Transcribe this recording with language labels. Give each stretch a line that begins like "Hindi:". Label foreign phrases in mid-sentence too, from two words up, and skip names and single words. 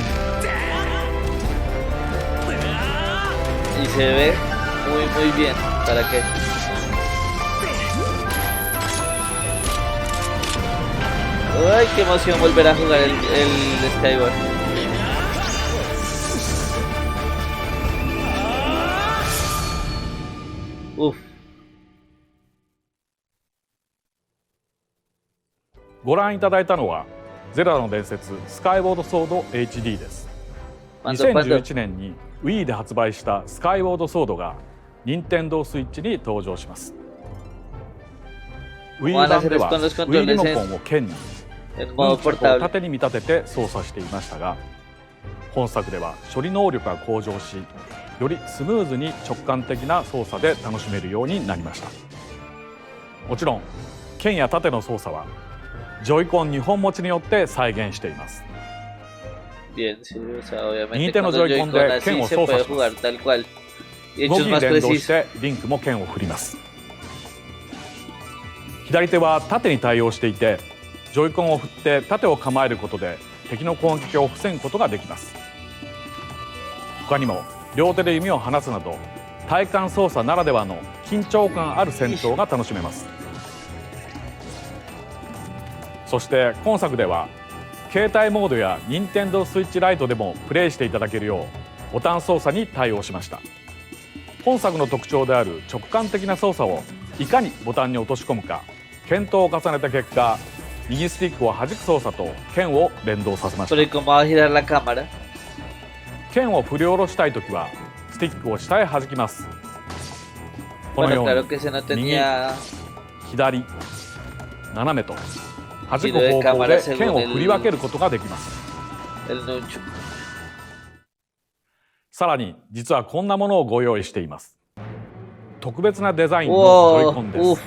Spanish: Y se ve muy bien. ¿Para qué? Ay, qué emoción volver a jugar el Skyward. Uf.
Japanese: ご覧いただいたのはゼルダの伝説スカイウォードソード HD です。2011年に Wii で発売したスカイウォードソードが任天堂スイッチに登場します。Wii 版では Wii リモコンを剣にヌンチャクを縦に見立てて操作していましたが、本作では処理能力が向上し、よりスムーズに直感的な操作で楽しめるようになりました。もちろん剣や縦の操作はジョイコン2本持ちによって再現しています。
Spanish: Bien, sí, o sea, obviamente Nintendo cuando Joy-Con Joy-Con de así
Japanese: 剣を
Spanish: se puede
Japanese: Sosa.
Spanish: jugar tal cual. Y
Japanese: 動き
Spanish: hechos
Japanese: に
Spanish: más
Japanese: 連動し
Spanish: precisos.
Japanese: てリンクも剣を振ります。左手は縦に対応していて、ジョイコンを振って縦を構えることで敵の攻撃を防ぐことができます。他にも両手で弓を放つなど体感操作ならではの緊張感ある戦闘が楽しめます。そして今作では携帯モードや任天堂スイッチライトでもプレイしていただけるようボタン操作に対応しました。本作の特徴である直感的な操作をいかにボタンに落とし込むか検討を重ねた結果、右スティックを弾く操作と剣を連動させました。
Spanish: Pero ¿y cómo va a girar la cámara?
Japanese: 剣を振り下ろしたいときはスティックを下へ弾きます。このように
Spanish: Bueno, claro que ese no
Japanese: 右、
Spanish: tenía
Japanese: 左、斜めと弾く方向で剣を振り分けることができます。
Spanish: el nuncho.
Japanese: さらに実はこんなものをご用意しています。特別なデザインのジョイコンです。